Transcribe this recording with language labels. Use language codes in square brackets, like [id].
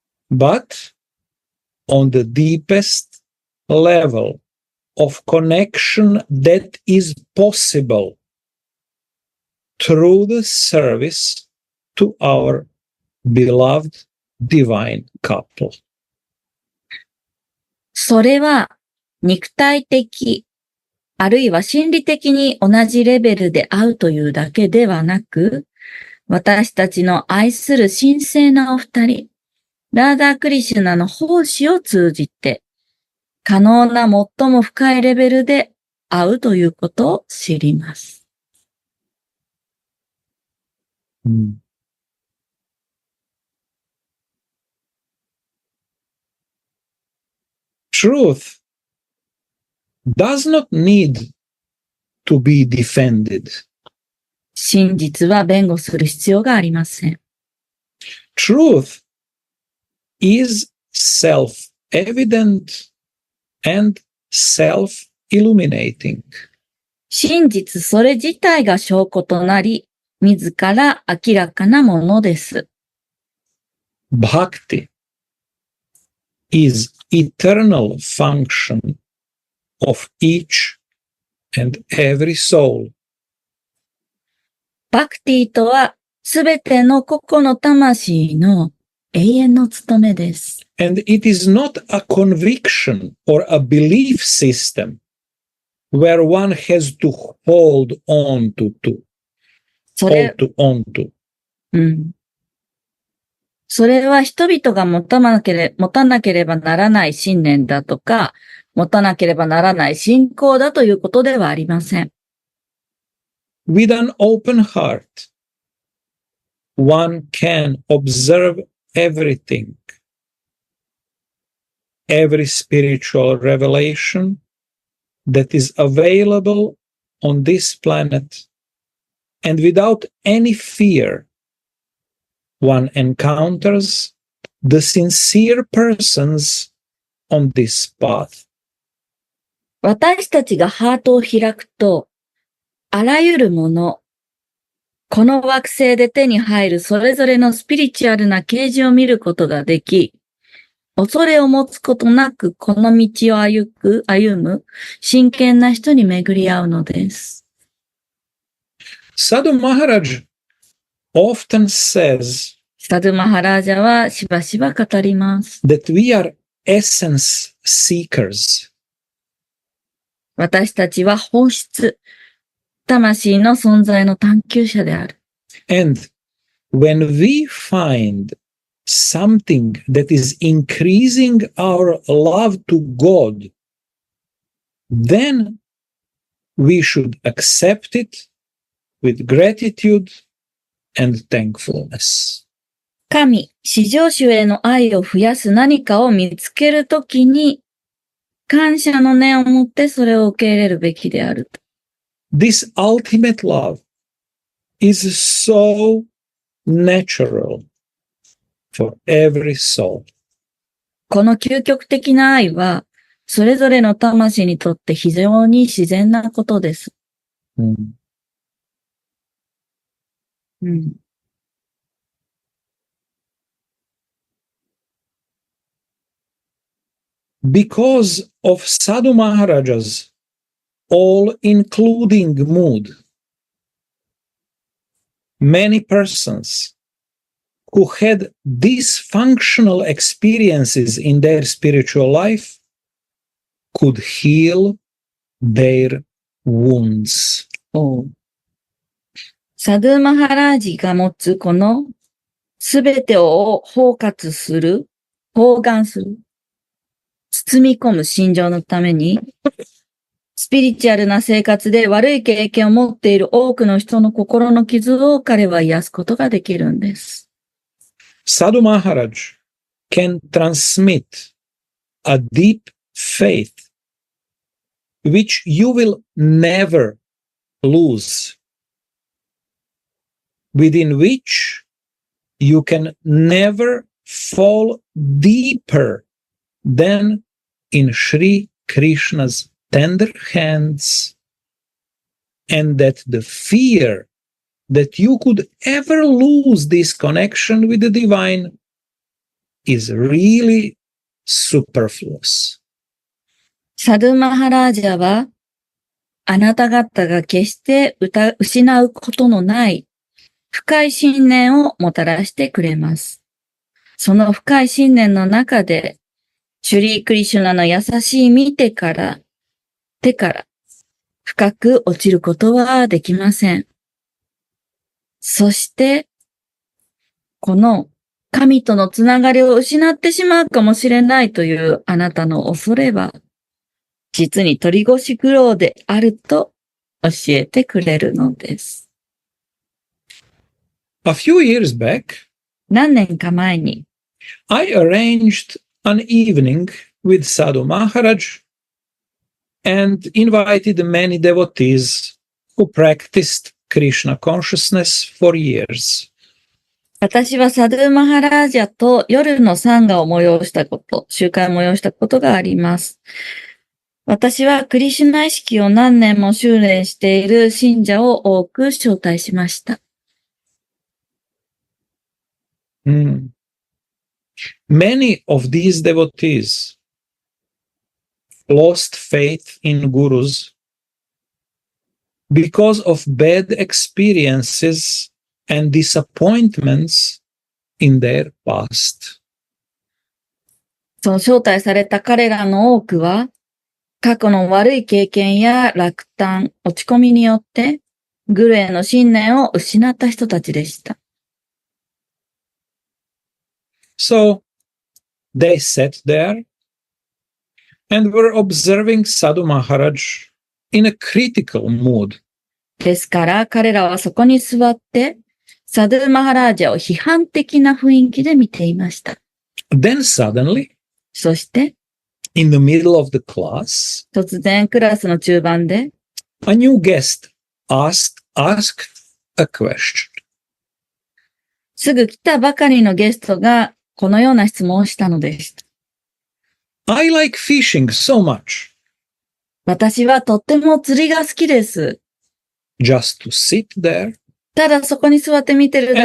[en] but on the deepest level of connection that is possible through the service to our beloved divine couple. [ja] それは肉体的、あるいは心理的に同じレベルで会うというだけではなく、私たちの愛する神聖なお二人、ラーダー・クリシュナの奉仕を通じて、可能な最も深いレベルで会うということを知ります。 [en] Truth does not need to be defended. [ja] 真実は弁護する必要がありません。 [en] Truth is self-evident and self-illuminating. [ja] 真実それ自体が証拠となり、自ら明らかなものです。 [en] Bhakti is eternal function of each and every soul. [ja] バクティとは、すべての個々の魂の永遠の務めです。 [en] And it is not a conviction or a belief system where one has to hold on to. [ja] それ [en] hold on to. [ja] それは人々が持たなければならない信念だとか、持たなければならない信仰だということではありません。 [en] With an open heart, one can observe everything, every spiritual revelation that is available on this planet, and without any fear, one encounters the sincere persons on this path. [ja] 私たちがハートを開くと、あらゆるもの、この惑星で手に入るそれぞれのスピリチュアルな啓示を見ることができ、恐れを持つことなくこの道を歩む真剣な人に巡り合うのです。 [en] Sadhu Maharaj often says [ja] サドゥ・マハラージャはしばしば語ります。 [en] that we are essence seekers. [ja] 私たちは本質、魂の存在の探求者である。 [en] And when we find something that is increasing our love to God, then we should accept it with gratitude and thankfulness. [ja] 神、至上主への愛を増やす何かを見つけるときに、感謝の念を持ってそれを受け入れるべきであると。 [en] This ultimate love is so natural for every soul. [ja] この究極的な愛は、それぞれの魂にとって非常に自然なことです。 Mm. うん。 [en] Because of Sadhu Maharaja's all-including mood, many persons who had dysfunctional experiences in their spiritual life could heal their wounds. [ja] おうサドゥマハラージが持つこのすべてを包括する、包含する、包み込む心情のために、スピリチュアルな生活で悪い経験を持っている多くの人の心の傷を彼は癒すことができるんです。 [en] Sadhu Maharaj can transmit a deep faith which you will never lose, within which you can never fall deeper than in Sri Krishna's tender hands, and that the fear that you could ever lose this connection with the divine is really superfluous. [ja] サドゥマハラージャは、あなた方が決して失うことのない深い信念をもたらしてくれます。その深い信念の中で、シュリー・クリシュナの優しい手から深く落ちることはできません。そして、この神とのつながりを失ってしまうかもしれないというあなたの恐れは、実に鳥越苦労であると教えてくれるのです。 [en] A few years back, [ja] 何年か前に、 [en] I arranged an evening with Sadhu Maharaj and invited many devotees who practiced Krishna consciousness for years. [ja] 私はサドゥマハラージャと夜のサンガを催したこと、集会を催したことがあります。私はクリシュナ意識を何年も修練している信者を多く招待しました。 [en] Many of these devotees lost faith in gurus because of bad experiences and disappointments in their past. [ja] その招待された彼らの多くは、過去の悪い経験や落胆、落ち込みによって、グルへの信念を失った人たちでした。 [en] So they sat there and were observing Sadhu Maharaj in a critical mood. [ja] ですから彼らはそこに座って、サドゥマハラージャを批判的な雰囲気で見ていました。 [en] Then suddenly, [ja] そして、 [en] in the middle of the class, [ja] 突然クラスの中盤で、 [en] a new guest asked a question. [ja] すぐ来たばかりのゲストがこのような質問をしたのでした。 [en] I like fishing so much. [ja] 私はとっても釣りが好きです。 [en] Just to sit there [ja] ただそこに座って見てるだ